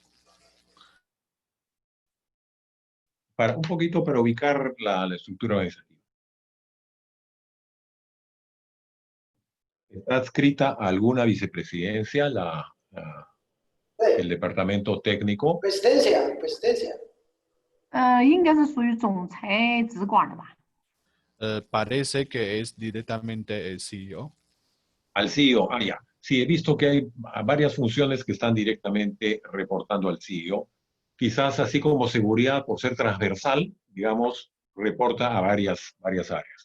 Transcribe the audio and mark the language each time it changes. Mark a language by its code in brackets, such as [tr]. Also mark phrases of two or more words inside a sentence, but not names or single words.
[es] Un poquito para ubicar la estructura organizativa. ¿Está adscrita a alguna vicepresidencia el departamento técnico? Presidencia. [zh] 应该是属于总裁直管的吧。 [es] parece que es directamente el CEO. Al CEO, ya. Sí, he visto que hay varias funciones que están directamente reportando al CEO. Quizás así como seguridad, por ser transversal, digamos, reporta a varias áreas.